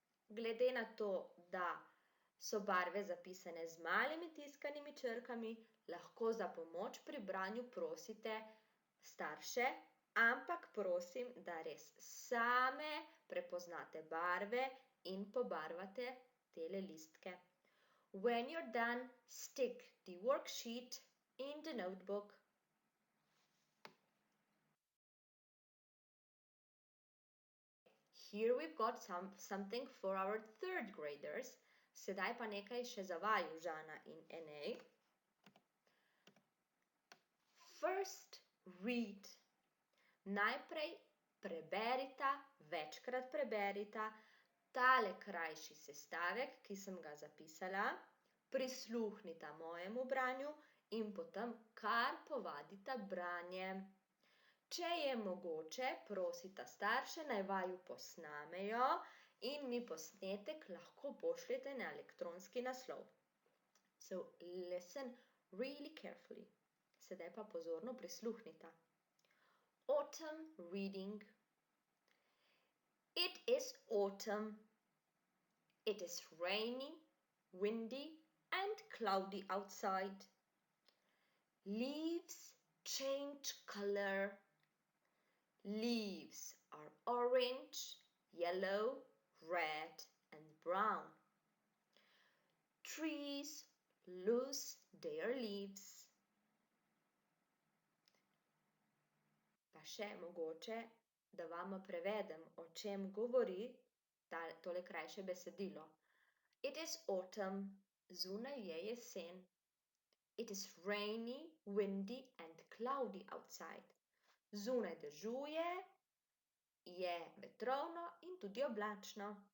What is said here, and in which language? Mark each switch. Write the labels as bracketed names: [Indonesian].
[Slovenian] Glede na to, da so barve zapisane z malimi tiskanimi črkami, lahko za pomoč pri branju prosite starše, ampak prosim, da res same prepoznate barve in pobarvate tele listke. [English] When you're done, stick the worksheet in the notebook. Here we've got something for our third graders. [Slovenian] Sedaj pa nekaj še za vaju, Žana in Enej. [English] First, read. [Slovenian] Najprej preberita, večkrat preberita tale krajši sestavek, ki sem ga zapisala, prisluhnita mojemu branju in potem kar povadita branje. Če je mogoče, prosita starše, naj vaju posnamejo in mi posnetek lahko pošljete na elektronski naslov. [English] So listen really carefully. [Slovenian] Sedaj pa pozorno prisluhnita. [English] Autumn reading. It is autumn. It is rainy, windy, and cloudy outside. Leaves change color. Leaves are orange, yellow, red, and brown. Trees lose their leaves. [Slovenian] Pa še mogoče, da vam prevedem, o čem govori tole krajše besedilo. [English] It is autumn, [Slovenian] zunaj je jesen. [English] It is rainy, windy and cloudy outside. [Slovenian] Zunaj dežuje, je vetrovno in tudi oblačno.